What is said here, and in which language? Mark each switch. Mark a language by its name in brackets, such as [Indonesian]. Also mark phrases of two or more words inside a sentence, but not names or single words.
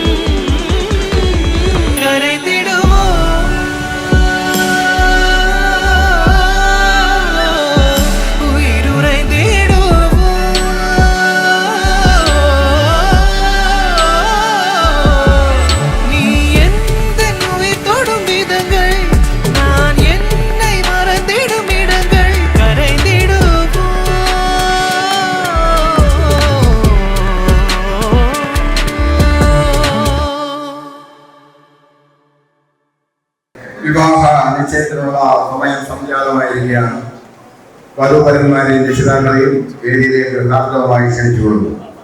[Tamil] கரைந்திடுமோ உயிருரைந்திடுமோ நீ எந்த உயிர் தொடும் விதங்கள் நான் என்னை மறந்திடும் இடங்கள் கரைந்திடுமோ [Malayalam] വിവാഹ നിശ്ചയത്തിനുള്ള സമയം സംജാതമായിരിക്കുകയാണ്. വധുവരന്മാരെയും രക്ഷിതാക്കളെയും വേദിയിലേക്ക് യഥാർത്ഥമായി ക്ഷണിച്ചുകൊള്ളുന്നു.